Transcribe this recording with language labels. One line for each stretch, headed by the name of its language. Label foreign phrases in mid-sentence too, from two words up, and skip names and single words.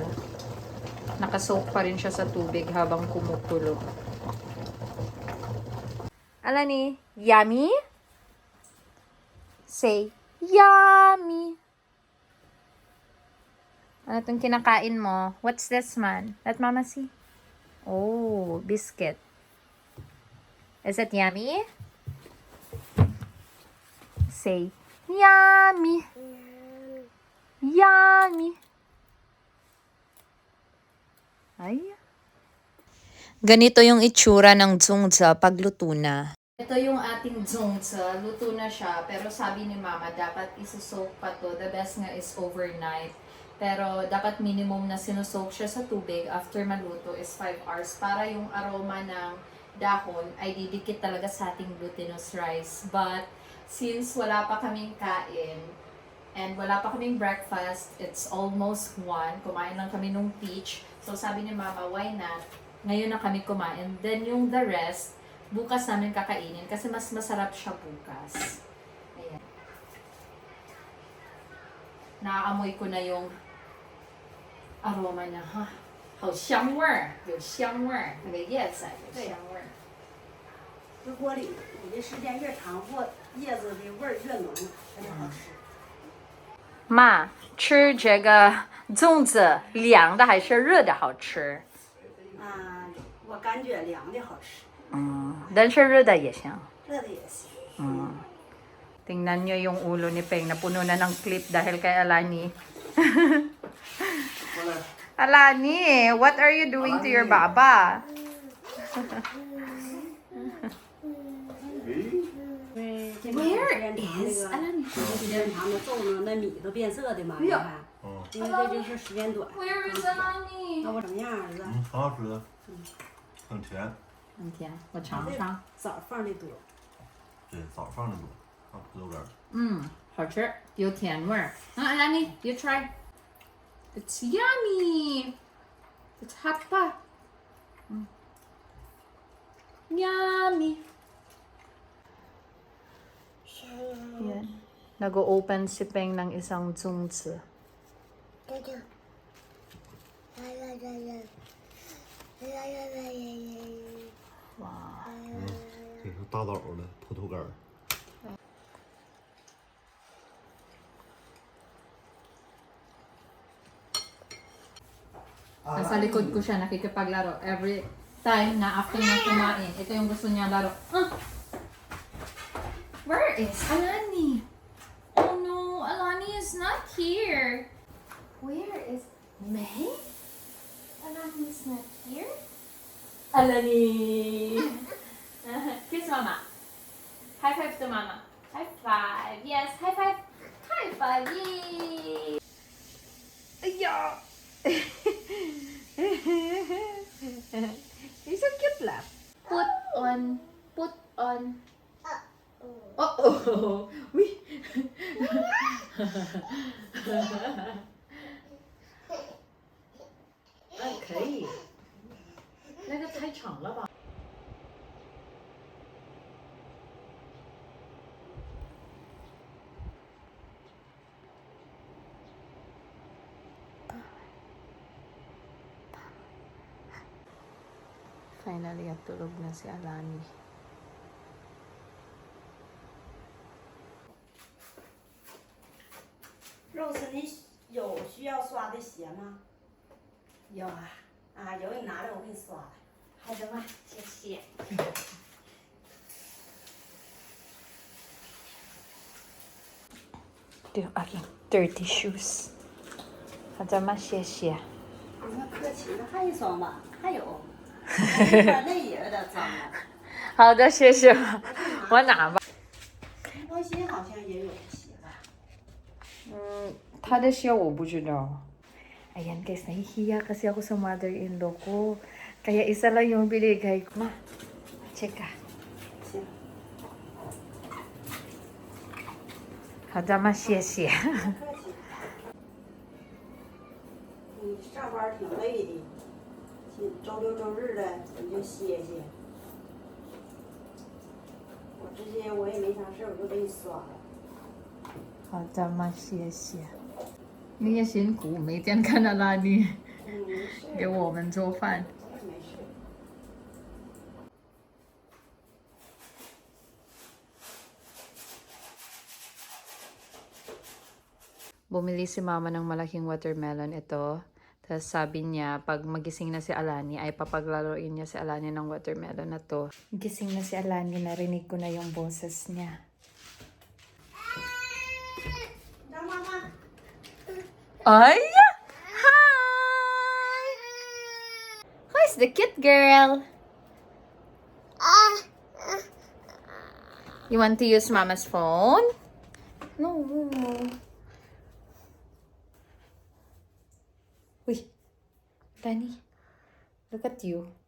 Filipino: Nakasoak pa rin siya sa tubig habang kumukulo.
English: Alani, yummy? Say, yummy!
Filipino: Ano itong kinakain mo?
English: What's this, man? Let Mama see. Oh, biscuit. Is it yummy? Say, yummy! Yummy! Ay.
Filipino: Ganito yung itsura ng tsungtsa pagluto na. Ito yung ating zongzi. Luto na siya. Pero sabi ni Mama, dapat isusoak pa to.
English: The best nga is overnight.
Filipino: Pero dapat minimum na sinusoak siya sa tubig after maluto is 5 hours. Para yung aroma ng dahon ay didikit talaga sa ating
English: glutinous rice. But since
Filipino: wala pa kaming kain and wala pa kaming breakfast,
English: it's almost 1.
Filipino: Kumain lang kami nung peach. So sabi ni Mama,
English: why not?
Filipino: Ngayon na kami kumain. Then yung
English: the rest,
Filipino: bukas namin kakainin kasi mas masarap siya bukas. Ayan. Naaamoy ko na yung aroma niya, ha?
Chinese: 好香味儿，有香味儿，那个叶子有香味儿。搁锅里煮的时间越长，叶子的味儿越浓，它就好吃。妈，吃这个粽子，凉的还是热的好吃？啊，我感觉凉的好吃，但是热的也行。热的也行。
Filipino: Tingnan nyo yung ulo ni Peng na puno na ng clip dahil kay Alani.
English: Alani, what are you doing to your baba?
Chinese: 这个时间长，那个时间长的粽子那米都变色的嘛，你看，因为这就是时间短。
English: Where is Alani?
Chinese: 那我怎么样，儿子？很好吃，很甜。很甜，我尝尝。枣放的多。对，枣放的多，放葡萄干。好吃，有甜味儿。
English: Alani, you try. It's yummy. It's hot pa. Yummy.
Filipino: Yan. Nag-open si Peng ng isang tsungtse.
Chinese: 这是大枣的葡萄干。
Filipino: Nasa likod ko siya nakikipaglaro.
English: Every time
Filipino: na after niya kumain, ito yung gusto niya laro.
English: Where is Alani? Oh no, Alani is not here. Where is May? Alani is not here. Alani! Kiss Mama. High five to Mama. High five. Yes, high five. High five. Yay! Yeah. He's so cute laugh. Put on. Put on. Uh-oh. Wee. Okay.
Chinese: 那个太长了吧？
Filipino: Finally, tulog na si Alani.
Chinese: 肉丝，你有需要刷的鞋吗？有啊，啊，有你拿来，我给你刷来。好的嘛，谢谢。
Filipino: Ito yung aking
English: dirty shoes.
Chinese: 好的嘛，谢谢。不用客气，那还一双吧？还有，那也有点脏了。好的，谢谢。我拿吧。高鑫好像也有鞋吧？他的鞋我不知道。
Filipino: Ayan guys, nahihiya kasi ako sa mother-in-law ko. Kaya isa lang yung binigay ko. Ma, check ka.
Chinese: 好的吗？谢谢。你上班挺累的，周六周日的你就歇歇。我直接我也没啥事，我就给你刷了。好的吗？谢谢。你也辛苦，每天看到那里没事，给我们做饭。没事。
Filipino: Bumili si mama ng malaking watermelon ito. Tapos sabi niya, pag magising na si Alani, ay papaglaloin niya si Alani ng watermelon na to. Gising na si Alani, narinig ko na yung boses niya. Ay!
English: Hi! Who's the cute girl? You want to use mama's phone? No. Uy, Danny, look at you.